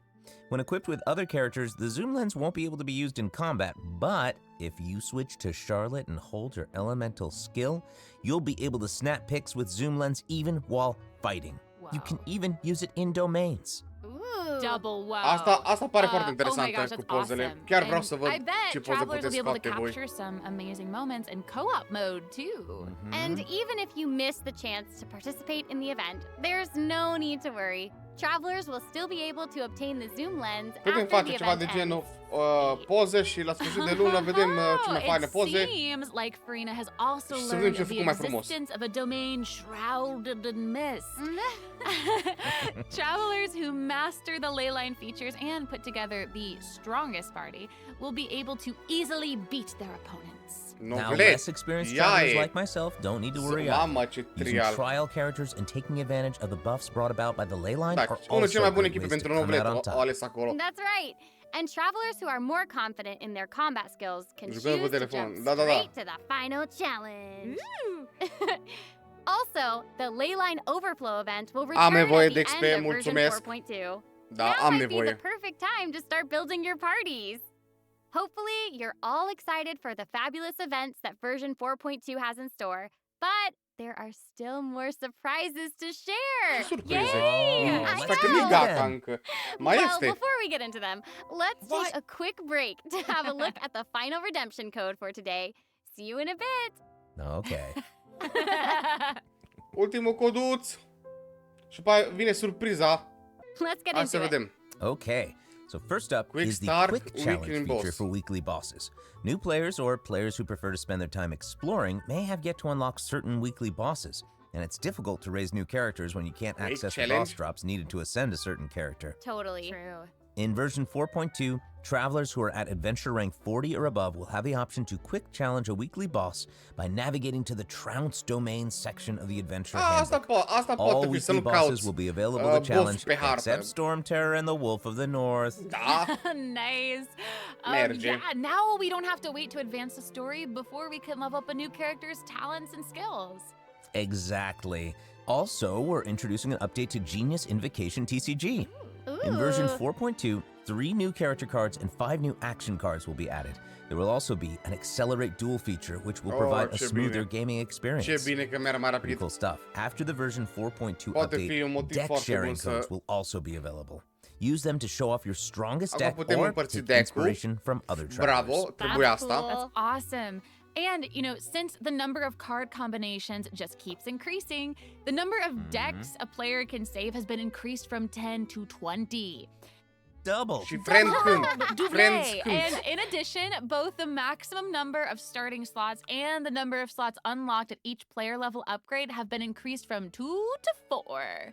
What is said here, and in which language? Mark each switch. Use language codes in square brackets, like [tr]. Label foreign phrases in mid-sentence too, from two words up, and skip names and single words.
[en] When equipped with other characters, the zoom lens won't be able to be used in combat, but if you switch to Charlotte and hold your elemental skill, you'll be able to snap pics with zoom lens even while fighting. Wow. You can even use it in domains. Ooh, double wow. [ro] Asta pare foarte [en] Oh my [ro] interesantă [en] gosh, [ro] cu [en] that's [ro] pozele. [en] awesome. [ro] Chiar vreau [en] And [ro] să văd [en] I bet [ro] ce poze [en] travelers will [ro] puteți [en] be able to [ro] scoate voi. [en] capture some amazing moments in co-op mode too. And even if you miss the chance to participate in the event, there's no need to worry. Travelers will still be able to obtain the zoom lens [ro] Putem [en] after [ro] face [en] the [ro] ceva [en] event [ro] de genul [en] ends. [ro] poze și la sfârșit de lună vedem ce mai faine poze. [en] It seems like Farina has also [ro] Și să vedem [en] learned [ro] ce [en] of the [ro] făcut mai frumos. [en] existence of a domain shrouded in mist. Travelers who master the leyline features and put together the strongest party will be able to easily beat their opponents. Now, less experienced travelers like myself don't need to worry [ro] Mamă, [en] out. [ro] ce [en] Using [ro] trial. [en] trial characters and taking advantage of the buffs brought about by the leyline [ro] Da, are unul [en] also [ro] cele mai bune [en] great [ro] echipe [en] ways to [ro] pentru [en] come [ro] novelet [en] out on [ro] au [en] top. [ro] ales acolo. [en] That's right. And travelers who are more confident in their combat skills can [ro] Jucăm cu [en] choose to [ro] telefon. [en] jump [ro] Da, da, da. [en] straight to the final challenge. Also, the leyline overflow event will return [ro] Am nevoie [en] at [ro] de [en] the [ro] XP, [en] end of version [ro] mulțumesc. [en] 4.2. [ro] Da, [en] Now [ro] am [en] might be [ro] nevoie. [en] the perfect time to start building your parties. Hopefully, you're all excited for the fabulous events that version 4.2 has in store, but there are still more surprises to share. [ro] Surprize. [en] Yay! I [ro] Asta că nu-i [en] know. [ro] gata încă. Mai [en] Well, [ro] este. [en] before we get into them, let's take a quick break to have a look at the final redemption code for today. See you in a bit. [ro] Okay. Ultimul coduț. Și după aia vine surpriza. [en] Let's get [ro] Hai [en] into [ro] să [en] it. [ro] vedem. [en] Okay. So first up Quick is the start, quick challenge weekly feature boss. for weekly bosses. New players or players who prefer to spend their time exploring may have yet to unlock certain weekly bosses, and it's difficult to raise new characters when you can't access the boss challenge. drops needed to ascend a certain character. Totally. True. In version 4.2, travelers who are at adventure rank 40 or above will have the option to quick challenge a weekly boss by navigating to the Trounce domain section of the adventure handbook. [ro] Asta [en] All [ro] poate fi să [en] weekly [ro] nu [en] bosses [ro] cauți [en] will be available to challenge [ro] boss pe hartă. [en] except Storm Terror and the Wolf of the North. [ro] Da. [en] Nice. [ro] Merge. [en] Yeah, now we don't have to wait to advance the story before we can level up a new character's talents and skills. Exactly. Also, we're introducing an update to Genius Invocation TCG. In version 4.2, 3 new character cards and 5 new action cards will be added. There will also be an Accelerate Duel feature, which will provide a [ro] ce [en] smoother [ro] bine. [en] gaming experience. [ro] Ce bine că merg mai [en] Pretty [ro] rapid. [en] cool stuff. After the version 4.2 [ro] Poate fi un [en] update, [ro] motiv [en] deck [ro] foarte [en] sharing [ro] bun [en] codes [ro] să... [en] will also be available. Use them to show off your strongest [ro] Acum [en] deck [ro] putem [en] or [ro] împărți [en] take [ro] deck-ul. [en] inspiration from other travelers. [ro] Bravo, trebuia asta. [en] That's awesome. And, you know, since the number of card combinations just keeps increasing, the number of decks a player can save has been increased from 10 to 20. Double. [ro] Și friend când. Friends [en] Double. [ro] când. [en] And in addition, both the maximum number of starting slots and the number of slots unlocked at each player level upgrade have been increased from 2 to 4.